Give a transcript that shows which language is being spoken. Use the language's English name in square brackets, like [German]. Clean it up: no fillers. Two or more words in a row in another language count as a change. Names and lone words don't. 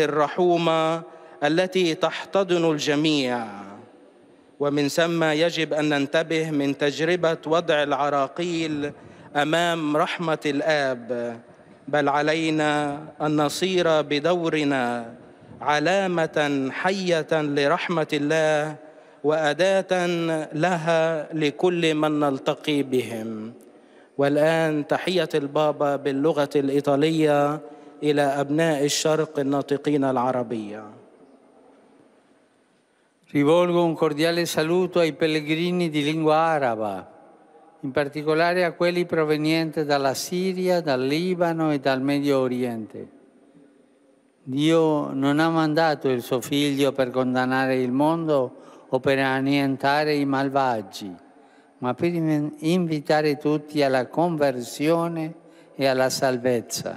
[Arabic] الرحومة التي تحتضن الجميع، ومن ثم يجب أن ننتبه من تجربة وضع العراقيل أمام رحمة الآب، بل علينا أن نصير بدورنا علامة حية لرحمة الله وأداة لها لكل من نلتقي بهم. والآن تحية البابا باللغة الإيطالية إلى أبناء الشرق الناطقين العربية. [Italian] Rivolgo un cordiale saluto ai pellegrini di lingua araba, in particolare a quelli provenienti dalla Siria, dal Libano e dal Medio Oriente. Dio non ha mandato il suo Figlio per condannare il mondo o per annientare i malvagi, ma per invitare tutti alla conversione e alla salvezza.